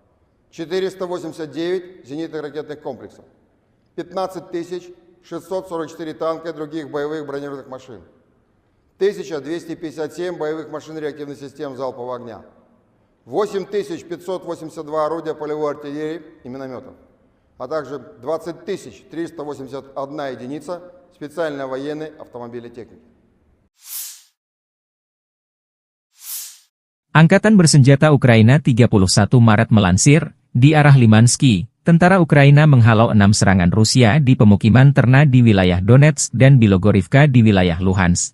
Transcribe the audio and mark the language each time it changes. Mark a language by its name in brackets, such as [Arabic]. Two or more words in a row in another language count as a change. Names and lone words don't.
[Russian] 489 зенитных ракетных комплексов, 15 644 танка и других боевых бронированных машин, 1257 боевых машин реактивных систем залпового огня, 8582 орудия полевой артиллерии и минометов, а также 20 381 единица специальной военной автомобильной техники. [Indonesian] Angkatan Bersenjata Ukraina 31 Maret melansir, di arah Limansky, tentara Ukraina menghalau 6 serangan Rusia di pemukiman ternak di wilayah Donetsk dan Bilogorivka di wilayah Luhansk.